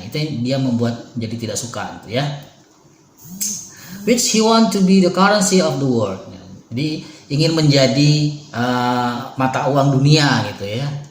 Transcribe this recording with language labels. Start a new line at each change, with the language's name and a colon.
Indonesian: Itu dia membuat jadi tidak suka gitu ya.
English: Which he want to be the currency of the world.
Indonesian: Jadi ingin menjadi mata uang dunia gitu ya.